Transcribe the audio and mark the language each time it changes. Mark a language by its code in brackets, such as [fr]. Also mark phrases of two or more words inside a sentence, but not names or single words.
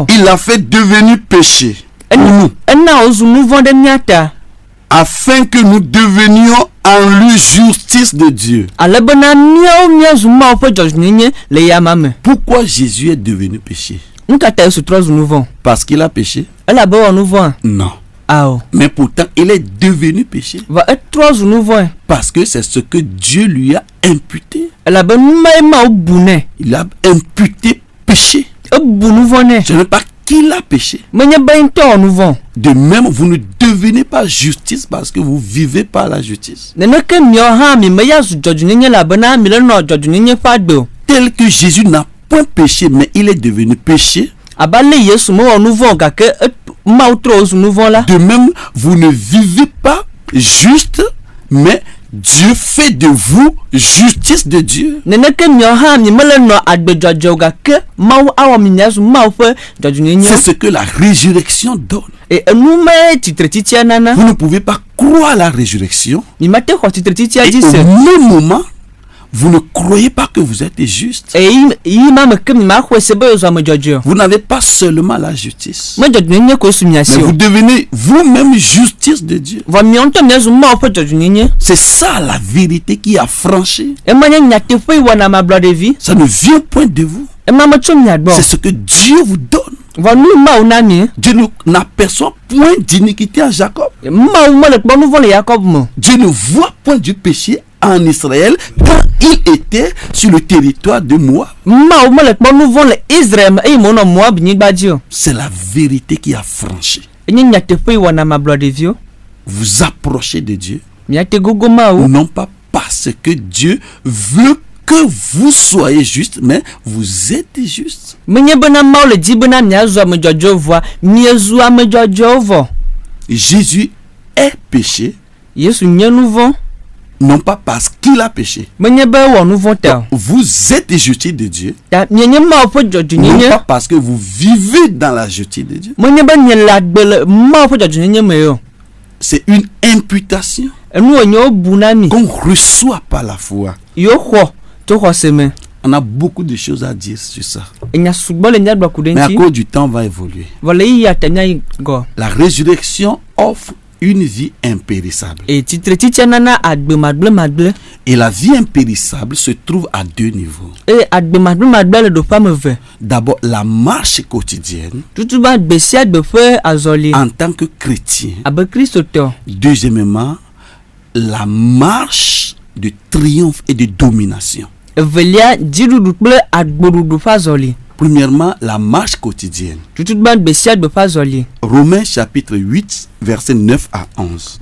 [fr] il a fait devenir péché pour nous, [ee] Ena wozu nu vɔ ɖe mía ta. [fr] afin que nous devenions en lui justice de Dieu. [ee] Ale bena míawo míazu Mawu ƒe dzɔdzɔnyenye le yama me. [fr] Pourquoi Jésus est devenu péché? [ee] Nu ka ta Yesu trɔ zu nu vɔ? [fr] Parce qu'il a péché? [ee] Elabe wɔ nu vɔa? [fr] Non. [ee] Ao. [fr] Mais pourtant, il est devenu péché. [ee] Va etrɔ zu nu vɔe. [fr] Parce que c'est ce que Dieu lui a imputé. [ee] Elabe nu ma ye Mawu bu nɛ. [fr] Il a imputé péché. [ee] Ebu nu vɔ nɛ. [fr] Ce n'est pas qu'il a péché. [ee] Menye be ŋutɔ wɔ nu vɔ. [fr] De même, vous ne devenez pas justice parce que vous vivez par la justice. [ee] Neneke miawo hã mi me ya zu dzɔdzɔnyenye elabena mi le nɔ dzɔdzɔnyenye ƒe agbe o. [fr] Tel que Jésus n'a point péché, mais il est devenu péché. [ee] Abe ale Yesu mewɔ nu vɔ gake Mawu trɔ wozu nu vɔ̃ la. [fr] De même, vous ne vivez pas juste, mais Dieu fait de vous justice de Dieu. [ee] Neneke miawo hã mi mele nɔ agbedzɔdzɔ gake Mawu awɔ mi miazu Mawu ƒe dzɔdzɔnyenye. [fr] C'est ce que la résurrection donne. [ee] Enu me tsitretitia nana. [fr] Vous ne pouvez pas croire à la résurrection. [ee] Mi mate xɔ tsitretitia [fr] Et [ee] dzi [fr] au [ee] se. [fr] même moment, vous ne croyez pas que vous êtes juste. [ee] Yi ma me ke mi ma xɔe se be yezu ame dzɔdzɔe. [fr] Vous n'avez pas seulement la justice, [ee] Me dzɔdzɔnyenye ko su mia si [fr] mais [ee] o. [fr] vous devenez vous-même justice de Dieu. [ee] Vɔ miawo ŋutɔ miazu Mawu ƒe dzɔdzɔnyenye. [fr] C'est ça la vérité qui a franchi. [ee] Ema nye nyateƒe yi wɔna mablɔɖevi. [fr] Ça ne vient point de vous. [ee] Ema me tso mia gbɔ. [fr] C'est ce que Dieu vous donne. [ee] Vɔ nu Mawu na mi. [fr] Dieu n'aperçoit point d'iniquité en Jacob. [ee] Mawu mele kpɔ nu vɔ̃ le Yakob me. [fr] Dieu ne voit point du péché en Israël quand il était sur le territoire de Moab. [ee] Mawu mele kpɔ nu vɔ̃ le Israel me eye wònɔ Moab nyigba dzi o. [fr] C'est la vérité qui a franchi. [ee] Enye nyateƒe yi wɔna mablɔɖeviwo. [fr] Vous approchez de Dieu, [ee] Miate gogo Mawu. [fr] non pas parce que Dieu veut que vous soyez juste, mais vous êtes juste. [ee] Menye bena Mawu le dzi bena miazu ame dzɔdzɔe vɔa miezu ame dzɔdzɔewo vɔ. [fr] Jésus est péché, [ee] Yesu nye nu vɔ̃. [fr] non pas parce qu'il a péché. [ee] Menye be ewɔ nu vɔ̃ ta o. [fr] Vous êtes justice de Dieu, [ee] Ta mienye Mawu ƒe [fr] non [ee] dzɔdzɔnyenye. [fr] pas parce que vous vivez dans la justice de Dieu. [ee] Menye be nye le agbe le Mawu ƒe dzɔdzɔnyenye me o. [fr] C'est une imputation [ee] Enu wònye wobu na mi. [fr] qu'on reçoit par la foi. [ee] Yewo xɔ to xɔse me. [fr] On a beaucoup de choses à dire sur ça. [ee] Enya sugbɔ le miagbɔ ku ɖe [fr] Mais à [ee] ŋuti. [fr] cause du temps, on va évoluer. [ee] Vɔ le yiya ta miayi gɔ. [fr] La résurrection offre une vie impérissable. [ee] Tsitretitia nana agbe magble. [fr] Et la vie impérissable se trouve à deux niveaux. [ee] Eye agbe magble le ɖoƒe ame ve. [fr] D'abord, la marche quotidienne [ee] Tutuba gbe sia gbe ƒe azɔli. [fr] en tant que chrétien. [ee] Abe kristotɔ. [fr] Deuxièmement, la marche de triomphe et de domination. [ee] Evelia dziɖuɖu kple agboɖuɖu ƒe azɔli. [fr] Premièrement, la marche quotidienne. [ee] Tutuba gbe sia gbe ƒe azɔli. [fr] Romains chapitre 8, versets 9 à 11.